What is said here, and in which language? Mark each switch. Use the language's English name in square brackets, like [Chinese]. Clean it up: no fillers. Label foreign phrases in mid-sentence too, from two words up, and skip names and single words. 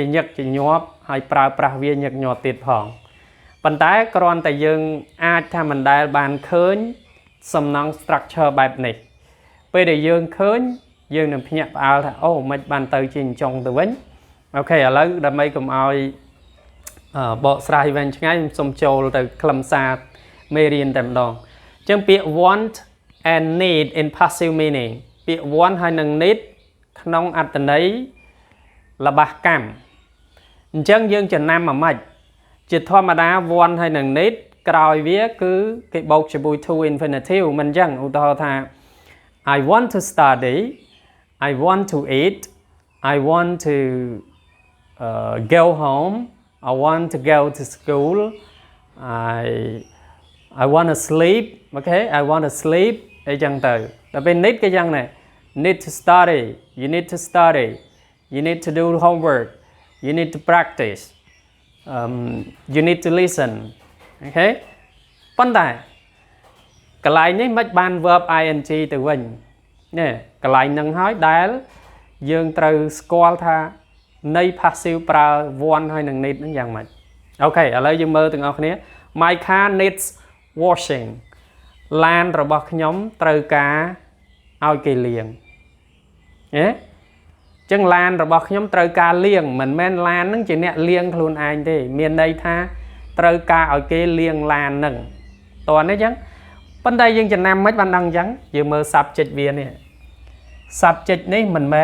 [Khmer] ញឹកជាញាប់ហើយប្រើប្រាស់វាញឹកញាប់ទៀតផងប៉ុន្តែគ្រាន់តែយើងអាចថាមិនដែលបានឃើញសំណង់ structure បែបនេះពេលដែលយើងឃើញយើង នឹងភ្ញាក់ផ្អើលថាអូមិនបានទៅជាអញ្ចឹងទៅវិញអូខេឥឡូវដើម្បីកុំឲ្យបកស្រាយវែងឆ្ងាយខ្ញុំសូ មចូលទៅខ្លឹមសារមេរៀនតែម្ដងអញ្ចឹងពាក្យ [English] want and need in passive [Khmer] meaning ពាក្យ want ហើយនិង need ក្នុងអត្ថន័យល្បះកម្មអញ្ចឹងយើងចំណាំមួយម៉េចជាធម្មតា want ហើយនិង need ក្រោយវាគឺគេបូកជាមួយ [English] to infinitive [Khmer] មិនអញ្ចឹងឧទាហរណ៍ថា [English] I want to study I want to eat I want to go home I want to go to school I want to sleep okay I want to sleep [Khmer] អីចឹងទៅដល់ពេល need ក៏យ៉ាងដែរ [English] need to study you need to study you need to do homework you need to practice you need to listen okay [Khmer] ប៉ុន្តែកន្លែងនេះមិនបាន [English] verb ing [Khmer] ទៅវិញនេះកន្លែងហ្នឹងហើយដែលយើងត្រូវស្គាល់ថានៃ passive ប្រើ want ហើយនិង need ហ្នឹងយ៉ាងម៉េចអូ ខេឥឡូវយើងមើលទាំងអស់គ្នា [English] my car needs washing [Khmer] ឡានរបស់ខ្ញុំត្រូវការឲ្យគេលាងហ៎ចឹងឡានរបស់ខ្ញុំត្រូវការលាងមិនមែនឡានហ្នឹងជាអ្នកលាងខ្លួនឯងទេមាន ន័យថាត្រូវការឲ្យគេលាងឡានហ្នឹងតើនេះចឹងប៉ុន្តែយើងចំណាំមិនបានដឹងចឹងយើងមើល subject វានេះ subject នេះមិនមែ